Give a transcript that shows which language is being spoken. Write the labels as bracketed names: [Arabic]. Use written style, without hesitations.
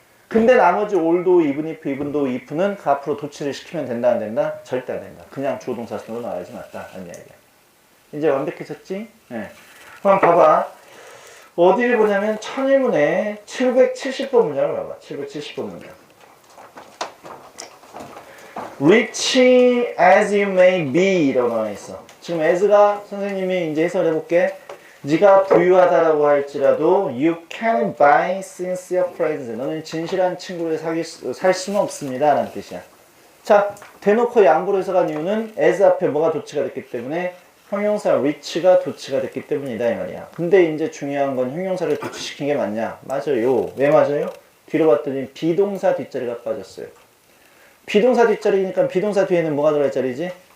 [Korean] 근데 나머지 all도, even if, even though, if는 그 앞으로 도치를 시키면 된다 안 된다? 절대 안 된다. 그냥 주어 동사 순으로 나와야지 맞다. 아니 얘기야. 이제 완벽해졌지? 네. 그럼 봐봐. 어디를 보냐면 천일문에 770번 문장을 봐봐. 770번 문장. [English] Rich as you may be [Korean] 라고 나와 있어. 지금 as가 선생님이 이제 해설해 볼게. 네가 부유하다라고 할지라도 [English] you can buy sincere friends. [Korean] 너는 진실한 친구를 살 수는 없습니다 라는 뜻이야. 자, 대놓고 양보로 해석한 이유는 as 앞에 뭐가 도치가 됐기 때문에 형용사 rich가 도치가 됐기 때문이다 이 말이야. 근데 이제 중요한 건 형용사를 도치시킨 게 맞냐? 맞아요. 왜 맞아요? 뒤로 봤더니 비동사 뒷자리가 빠졌어요. 비동사 뒷자리니까 비동사 뒤에는 뭐가 들어갈 자리지?